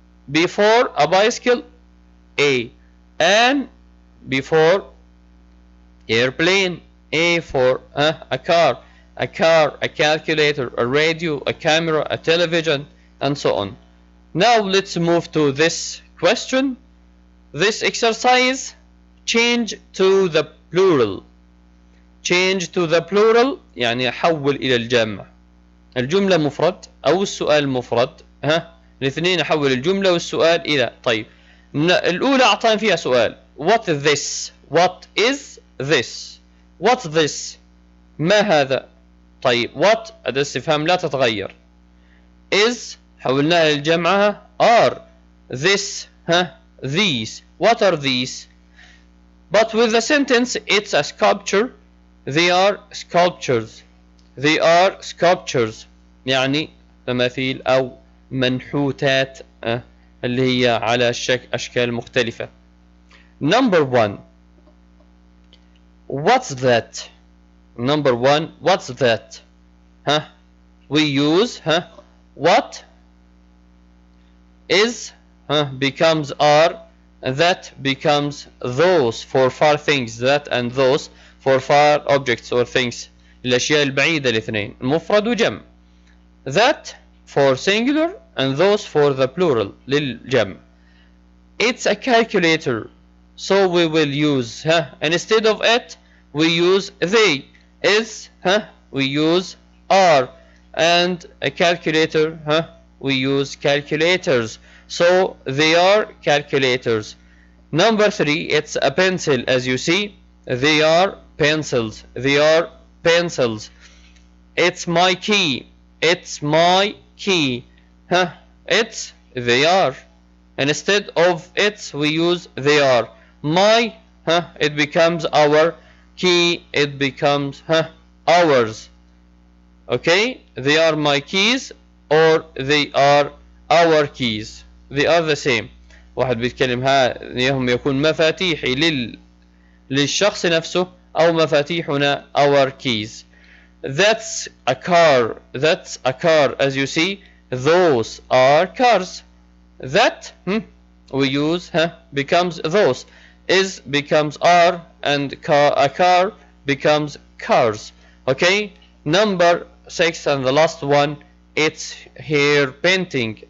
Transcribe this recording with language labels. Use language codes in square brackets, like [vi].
[en] Before a bicycle, A. And before airplane, A for a car, a calculator, a radio, a camera, a television, and so on. Now let's move to this question. This exercise, change to the plural. Change to the plural [ar] يعني حول إلى الجمع. الجملة مفرد أو السؤال مفرد. الاثنين أحول الجملة والسؤال إلى. طيب الأولى أعطاني فيها سؤال. [en] What is this? What is this? What's this? [ar] ما هذا؟ طيب what أداة استفهام لا تتغير. [en] is [ar] حولناها للجمعها [en] are. this these. What are these? But with the sentence it's a sculpture. They are sculptures. They are sculptures [ar] يعني تماثيل أو منحوتات اللي هي على أشكال مختلفة. [en] Number one. What's that? Number one. What's that? We use what is becomes are. That becomes those for far things. That and those for far objects or things. [ar] الأشياء البعيدة الاثنين مفرد وجمع. [en] That for singular and those for the plural للجمع. It's a calculator, so we will use instead of it we use they. Is we use are, and a calculator we use calculators, so they are calculators. Number three, it's a pencil. As you see, they are pencils. They are pencils. It's my key. It's my key. It's they are. Instead of it's we use they are. My it becomes our. Key it becomes ours. Okay, they are my keys or they are our keys. They are the same. [ar] واحد بيتكلم هم يكون مفاتيحي للشخص نفسه أو مفاتيحنا [en] our keys. That's a car. That's a car. As you see, those are cars. That we use becomes those. Is becomes are, and a car becomes cars. Okay, number 6 and the last one, it's hair painting.